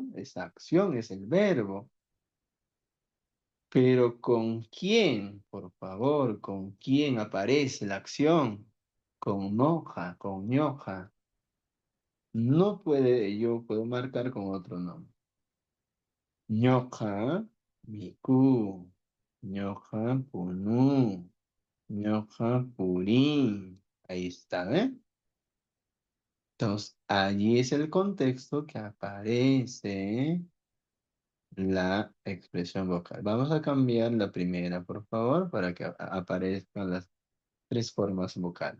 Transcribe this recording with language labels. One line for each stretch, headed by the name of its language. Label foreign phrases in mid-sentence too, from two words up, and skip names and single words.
Spanish: Esa acción es el verbo. Pero ¿con quién, por favor, con quién aparece la acción? Con moja, con ñoja. No puede, yo puedo marcar con otro nombre.
Quechua: Ñoja, miku, ñoja, punú, ñoja, purín.
Spanish: Ahí está, ¿eh? Entonces, allí es el contexto que aparece la expresión vocal. Vamos a cambiar la primera, por favor, para que aparezcan las tres formas vocales.